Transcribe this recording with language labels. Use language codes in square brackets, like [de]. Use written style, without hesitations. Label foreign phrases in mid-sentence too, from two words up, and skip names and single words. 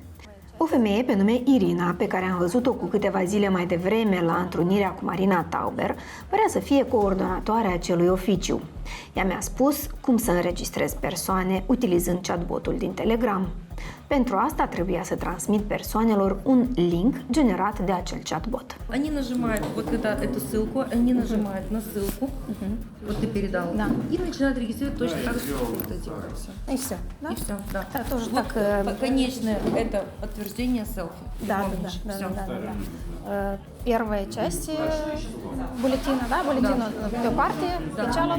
[ro] O femeie pe nume Irina, pe care am văzut-o cu câteva zile mai devreme la întrunirea cu Marina Tauber, părea să fie coordonatoarea acelui oficiu. Ea mi-a spus cum să înregistrez persoane utilizând chatbotul din Telegram. Pentru asta trebuia să transmit persoanelor un link generat de acel chatbot. [ru] Они нажимают вот эту ссылку, они нажимают на ссылку, вот ты передал, и начинают регистрировать точно так же, вот эти все. И все, да? И все, да. Да, тоже вот так. Конечное это подтверждение селфи. Да. Первая часть бюллетена, да, бюллетена по партии, печалом.